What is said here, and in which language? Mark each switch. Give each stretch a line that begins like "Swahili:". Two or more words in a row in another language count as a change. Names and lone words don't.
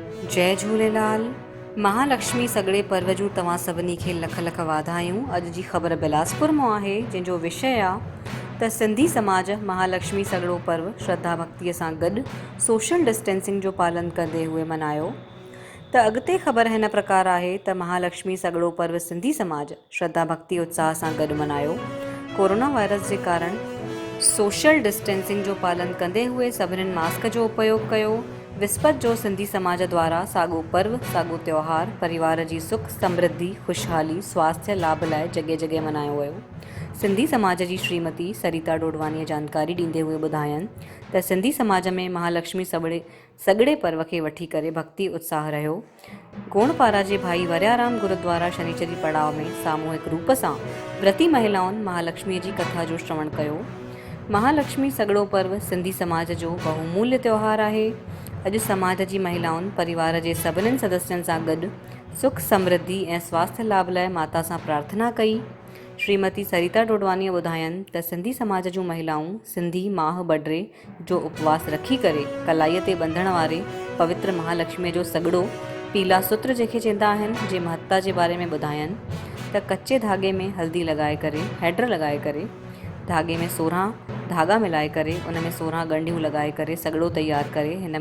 Sindhi: जय झूलेलाल। महालक्ष्मी सगड़े पर्व जूं तव्हां सभिनी खे लख लख वाधायूं। अॼु जी ख़बर बिलासपुर मां आहे, जंहिंजो विषय आहे त सिंधी समाज महालक्ष्मी सगड़ो पर्व श्रद्धा भक्तीअ सां गॾु
English: social distancing
Sindhi: जो पालन कंदे हुए मनायो। त अॻिते ख़बर हिन प्रकार आहे त महालक्ष्मी सगड़ो पर्व सिंधी समाज श्रद्धा भक्ति उत्साह सां गॾु मनायो। कोरोना वायरस जे कारण
English: social distancing
Sindhi: जो पालन कंदे हुए सभिनीनि मास्क जो उपयोग कयो। विस्पत जो सिंधी समाज द्वारा साॻियो पर्व साॻियो त्योहार परिवार जी सुख समृद्धि खुशहाली स्वास्थ्य लाभ लाइ जॻह जॻह मनायो वियो। सिंधी समाज जी श्रीमती सरिता डोडवानीअ जानकारी ॾींदे हुए ॿुधायनि त सिंधी समाज में महालक्ष्मी सगड़े पर्व खे वठी करे भक्ति उत्साह रहियो। गोणपारा जे भाई वरियाराम गुरुद्वारा शनिचरी पड़ाव में सामूहिक रूप सां व्रती महिलाउनि महालक्ष्मीअ जी कथा जो श्रवण कयो। महालक्ष्मी सगड़ो पर्व सिंधी समाज जो बहुमूल्य त्योहार आहे। अॼु समाज जी महिलाउनि परिवार जे सभिनीनि सदस्यनि सां गॾु सुख समृद्धि ऐं स्वास्थ्य लाभ लाइ माता सां प्रार्थना कई। श्रीमती सरिता डोडवानीअ ॿुधायनि त सिंधी समाज जूं महिलाऊं सिंधी माह बडरे जो उपवास रखी करे कलाईअ ते ॿंधण वारे पवित्र महालक्ष्मीअ जो सगड़ो पीला सूत्र जंहिंखे चवंदा आहिनि जे महत्ता जे बारे में ॿुधायनि त कचे धागे में हल्दी लॻाए करे हैड्र लॻाए करे धागे में 16 धागा मिलाए करे उन में 16 ॻंढियूं लॻाए करे सगड़ो तयारु करे